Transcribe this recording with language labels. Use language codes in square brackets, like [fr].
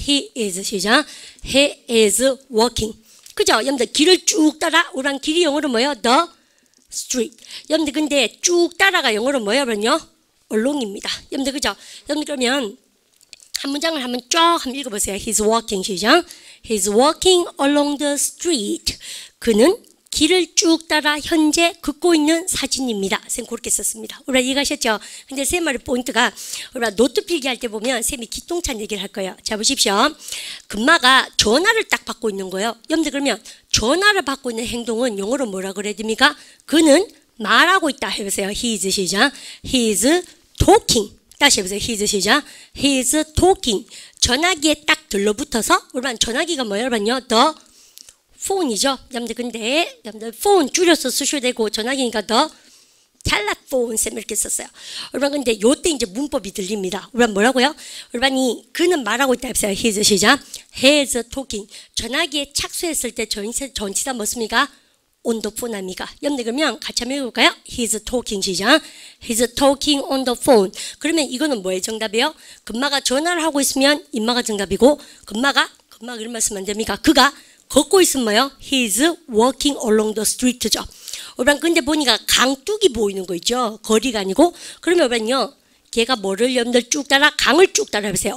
[en] He is 시작. He is walking. [ko] 그죠? 여러분들 길을 쭉 따라 오란 길이 영어로 뭐예요? [en] The street. [ko] 여러분들 근데 쭉 따라가 영어로 뭐예요? 그러면요. along입니다. 여러분들 그죠? 여러분들 그러면 한 문장을 한번 쫙 한번 읽어보세요. [en] He's walking 시작. He's walking along the street. [ko] 그는 길을 쭉 따라 현재 걷고 있는 사진입니다. 쌤 그렇게 썼습니다. 우리가 이해가셨죠? 근데 쌤 말의 포인트가 우리가 노트 필기할 때 보면 쌤이 기똥찬 얘기를 할 거예요. 자 보십시오. 금마가 전화를 딱 받고 있는 거예요. 여러분들 그러면 전화를 받고 있는 행동은 영어로 뭐라 그래야 됩니까? 그는 말하고 있다 해보세요. [en] He is 시작. He is talking. 다시 해보세요. He is 시작. He is talking. [ko] 전화기에 딱 들러붙어서 우리가 전화기가 뭐예요? 여러분요? The 폰이죠. 여러분들 근데 여러분들 폰 줄여서 쓰셔야 되고 전화기니까 더 텔레폰 쌤 이렇게 썼어요. 여러분 근데 요때 이제 문법이 들립니다. 여러분 뭐라고요? 여러분이 그는 말하고 있다 했어요. [en] He's 시작. He's talking. [ko] 전화기에 착수했을 때 전치사 뭐습니까? [en] on the phone [ko] 합니까? 여러분들 그러면 같이 한번 해볼까요? [en] He's talking 시작. He's talking on the phone. [ko] 그러면 이거는 뭐의 정답이에요? 금마가 전화를 하고 있으면 임마가 정답이고 금마가 이런 말씀 안 됩니까? 그가 걷고 있으면 뭐요? [en] He's walking along the street죠. [ko] 여러분 근데 보니까 강둑이 보이는 거 있죠. 거리가 아니고 그러면 여러분요. 걔가 뭐를 여러분들 쭉 따라 강을 쭉 따라 해보세요.